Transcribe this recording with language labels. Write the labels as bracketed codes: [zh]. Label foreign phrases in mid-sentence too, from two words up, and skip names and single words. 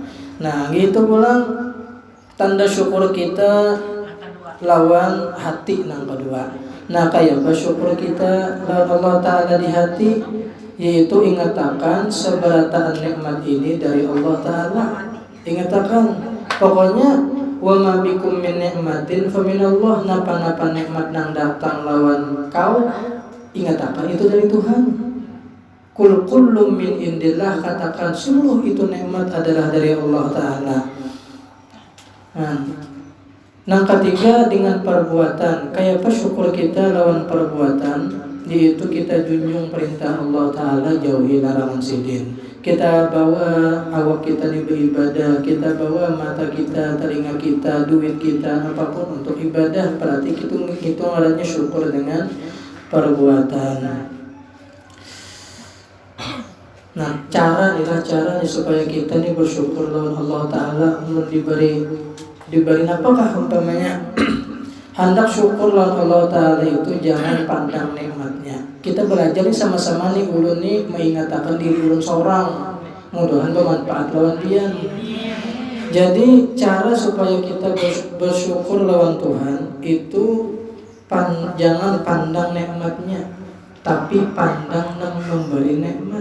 [bjn] Nah, gitu pulang tanda syukur kita lawan hati nang kedua. Nah, kayak bersyukur kita lawan Allah Ta'ala di hati, yaitu ingatakan seberataan nikmat ini dari Allah Ta'ala. Ingatakan pokoknya [ar] وما بكم من نعمة فمن الله, [bjn] napa-napa nikmat nang datang lawan kau ingatakan itu dari Tuhan. [ar] كل من عند الله, [bjn] katakan seluruh itu nikmat adalah dari Allah Ta'ala. Nah, ketiga dengan perbuatan. Kayak apa syukur kita lawan perbuatan, yaitu kita junjung perintah Allah Ta'ala, jauhi larangan sidin. Kita bawa awak kita di beribadah, kita bawa mata kita, telinga kita, duit kita, apapun untuk ibadah. Berarti itu adanya syukur dengan perbuatan. Nah, caranya supaya kita ini bersyukur lawan Allah Ta'ala, diberi apakah umpamanya hendak syukur lawan Allah Ta'ala itu jangan pandang nikmatnya. Kita belajar nih sama-sama nih ulun nih mengatakan diri ulun seorang, mudah-mudahan bermanfaat lawan pian. Jadi cara supaya kita bersyukur lawan Tuhan itu jangan pandang nikmatnya, tapi pandang nang memberi nikmat.